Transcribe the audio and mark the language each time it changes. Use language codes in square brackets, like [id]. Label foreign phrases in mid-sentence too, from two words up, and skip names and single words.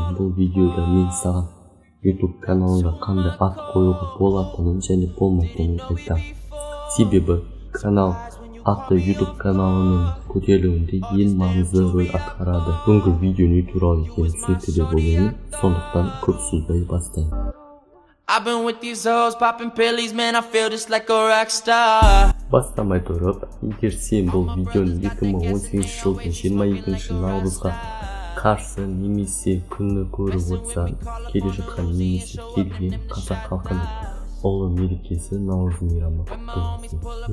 [kk] Бұл видеода мен саған YouTube каналына қандай ат қоюға болатынын және болмайтынын айтамын. Себебі канал аты YouTube каналының көтерілуінде ең маңызды рөл атқарады. Бүгінгі видео не туралы екенін түсінікті деп ойлаймын. Сондықтан көп сөзбай бастайын. [en] I've been with these hoes popping pillies, man, I feel just like a rock star. [kk] Бастамай тұрып, егер сен бұл видеоны 2018 жылдың 22 наурызға қарсы немесе күні көріп отырсаң, келе жатқан немесе келген қазақ халқының ұлы мерекесі наурыз мейрамы құтты болсын.